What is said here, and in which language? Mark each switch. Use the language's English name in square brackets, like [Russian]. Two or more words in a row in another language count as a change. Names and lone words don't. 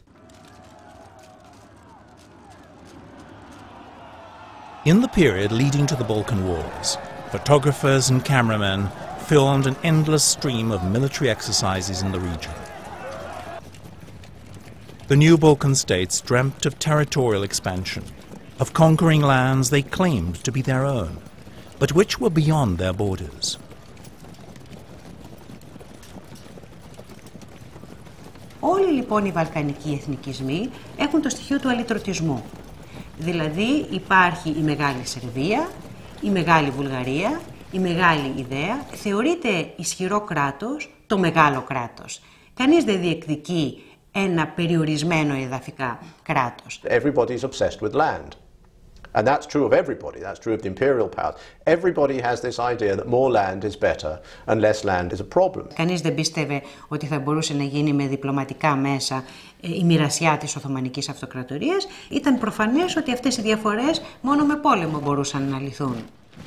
[English] In the period leading to the Balkan Wars, photographers and cameramen filmed an endless stream of military exercises in the region. The new Balkan states dreamt of territorial expansion, of conquering lands they claimed to be their own, but which were beyond their borders. [Greek] Όλοι λοιπόν οι βαλκανικοί εθνικισμοί έχουν το στοιχείο του αλυτρωτισμού. Δηλαδή υπάρχει η Μεγάλη Σερβία, η Μεγάλη Βουλγαρία, η Μεγάλη Ιδέα. Θεωρείται ισχυρό κράτος το μεγάλο κράτος. Κανείς δεν διεκδικεί ένα περιορισμένο εδαφικά κράτος. [English] Everybody is obsessed with land. And that's true of everybody. That's true of the imperial powers. Everybody has this idea that more land is better and less land is a problem. [Greek] Κανείς δεν πίστευε ότι θα μπορούσε να γίνει με διπλωματικά μέσα η μοιρασιά της Οθωμανικής Αυτοκρατορίας. Ήταν προφανές ότι αυτές οι διαφορές μόνο με πόλεμο μπορούσαν να λυθούν.